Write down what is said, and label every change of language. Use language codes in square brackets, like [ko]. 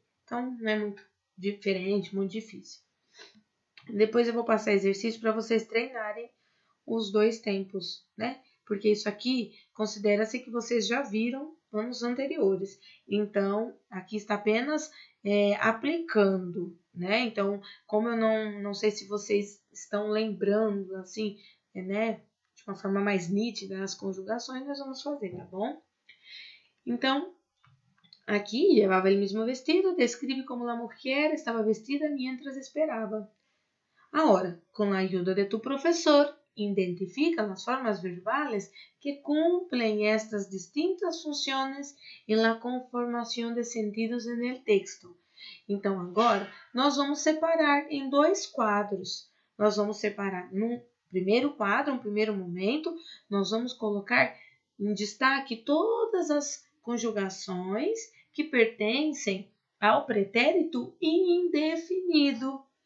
[pt] Então, não é muito diferente, muito difícil. Depois eu vou passar exercício para vocês treinarem os dois tempos, Porque isso aqui considera-se que vocês já viram anos anteriores. Então, aqui está apenas aplicando, Então, como eu não sei se vocês estão lembrando, assim, de uma forma mais nítida as conjugações, nós vamos fazer, tá bom? Então, aqui, [es] llevaba el mismo vestido, describe como la mujer estaba vestida mientras esperaba. Ahora, con la ayuda de tu profesor, identifica las formas verbales que cumplen estas distintas funciones en la conformación de sentidos en el texto. [pt] Então, agora, nós vamos separar em dois quadros. Nós vamos separar num primeiro quadro, um primeiro momento, nós vamos colocar em destaque todas as conjugações que pertencem ao pretérito indefinido.